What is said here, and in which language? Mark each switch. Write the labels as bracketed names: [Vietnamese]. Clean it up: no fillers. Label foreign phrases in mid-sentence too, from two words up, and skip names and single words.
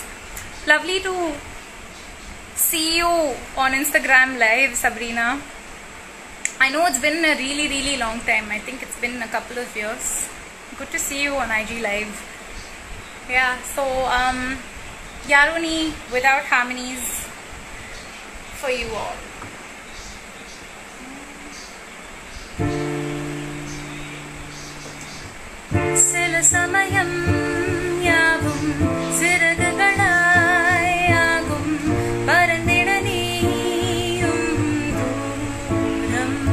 [English] Lovely to see you on Instagram Live, Sabrina. I know it's been a really long time. I think it's been a couple of years. Good to see you on IG Live. Yeah, so Yaro Ni without harmonies for you all. [Tamil] சில சமயம் யாவும் சிறகலை ஆகும் பறந்திட நீயும் தூரம்.